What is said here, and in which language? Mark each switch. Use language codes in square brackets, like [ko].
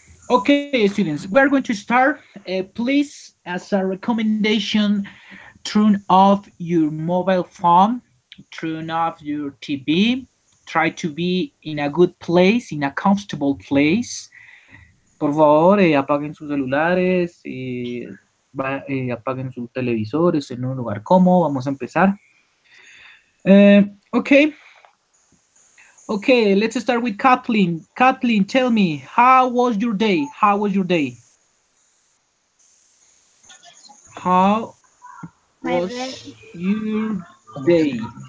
[en] Okay, students, we're going to start. Please, as a recommendation, turn off your mobile phone, turn off your TV, try to be in a good place, in a comfortable place. [es] Por favor, apaguen sus celulares, apaguen sus televisores en un lugar cómodo. Vamos a empezar. [en] Okay, okay, let's start with Kathleen. Kathleen, tell me, how was your day? How was your day? How My day, was your day?